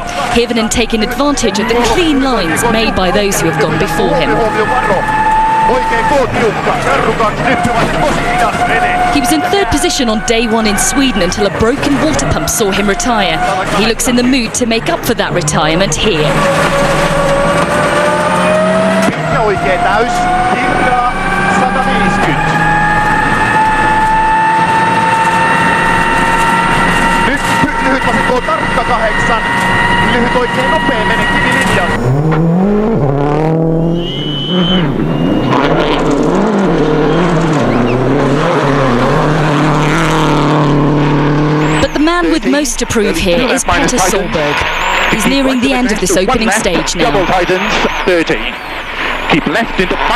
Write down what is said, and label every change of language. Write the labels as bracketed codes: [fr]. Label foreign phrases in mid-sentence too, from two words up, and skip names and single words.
[en] Hirvonen taking advantage of the clean lines made by those who have gone before him. He was in third position on day 1 in Sweden until a broken water pump saw him retire. He looks in the mood to make up for that retirement here. [fi] Oikein täys, kirjaa 150. Nyt lyhyt vasenko tarkka 8. Lyhyt oikein nopea menee kivilinjalla. [en] But the man with most to prove here is Petter Solberg. He's nearing the end of this opening stage now. Double tightens, 30. Keep left into 5